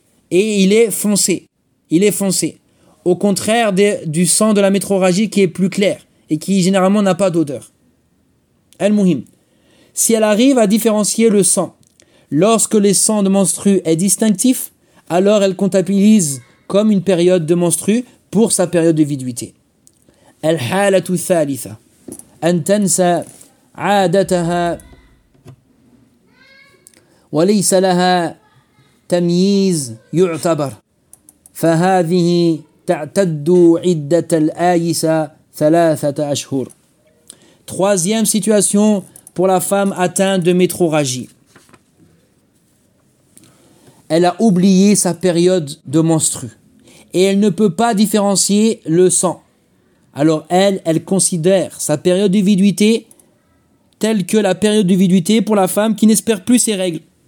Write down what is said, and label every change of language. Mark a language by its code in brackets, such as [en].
[fr] Et il est foncé. Il est foncé. Au contraire du sang de la métrorragie qui est plus clair et qui généralement n'a pas d'odeur. Al-Muhim. Si elle arrive à différencier le sang, lorsque le sang de menstrue est distinctif, alors elle comptabilise comme une période de menstrue pour sa période de viduité. [ar] Al-Halatu Thalitha. An tansa عادتها وليس لها تمييز يعتبر، فهذه تعتد عدة الآيسة ثلاثة أشهر. [fr] Troisième situation pour la femme atteinte de métrorragie. Elle a oublié sa période de menstrues et elle ne peut pas différencier le sang. Alors elle considère sa période de viduité telle que la période de viduité pour la femme qui n'espère plus ses règles.